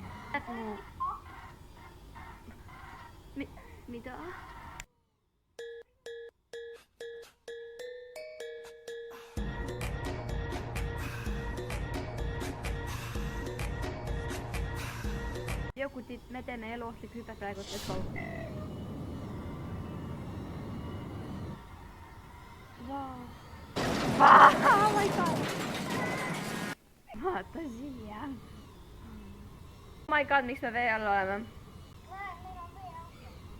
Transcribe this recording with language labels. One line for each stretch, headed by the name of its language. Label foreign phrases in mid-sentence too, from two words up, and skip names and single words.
Estonian: Tead mu... Mida? Jokutit, me teeme eluohtlik hüpe praegu,
English: let's go. Wow. Oh my god.
Estonian: Vaata siia.
English: Oh my god,
Estonian: miks me vee all oleme? Meil on veeauto.